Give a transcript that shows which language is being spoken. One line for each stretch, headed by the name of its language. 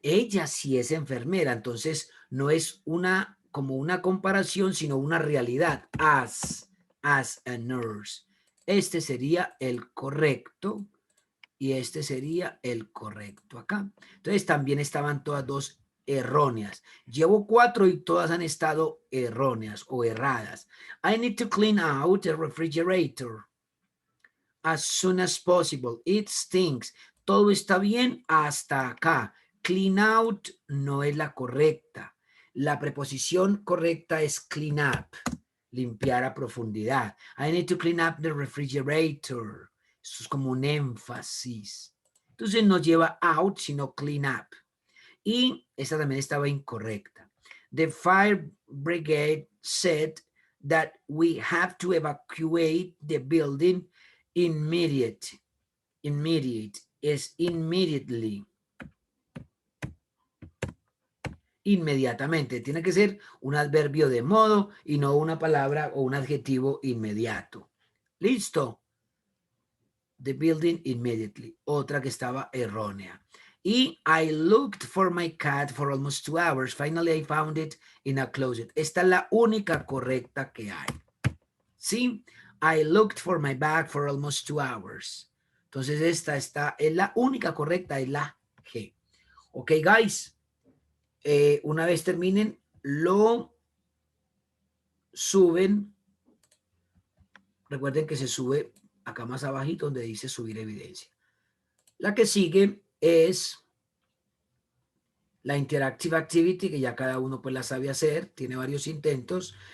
Spanish: Ella sí es enfermera, entonces no es como una comparación, sino una realidad.
English: As a nurse.
Spanish: Este sería el correcto y este sería el correcto acá. Entonces también estaban todas dos erróneas. Llevo 4 y todas han estado erróneas o erradas.
English: I need to clean out the refrigerator as soon as possible. It stinks.
Spanish: Todo está bien hasta acá. Clean out no es la correcta. La preposición correcta es clean up, limpiar a profundidad.
English: I need to clean up the refrigerator.
Spanish: Eso es como un énfasis. Entonces no lleva out, sino clean up. Y esta también estaba incorrecta.
English: The fire brigade said that we have to evacuate the building immediate.
Spanish: Immediate es immediately. Inmediatamente. Tiene que ser un adverbio de modo y no una palabra o un adjetivo inmediato. Listo.
English: The building immediately.
Spanish: Otra que estaba errónea.
English: Y I looked for my cat for almost 2 hours. Finally I found it in a closet.
Spanish: Esta es la única correcta que hay. ¿Sí?
English: I looked for my bag for almost 2 hours.
Spanish: Entonces esta es la única correcta, es la G.
English: Ok, guys.
Spanish: Una vez terminen, lo suben. Recuerden que se sube acá más abajito donde dice subir evidencia. La que sigue es la Interactive Activity, que ya cada uno pues la sabe hacer, tiene varios intentos.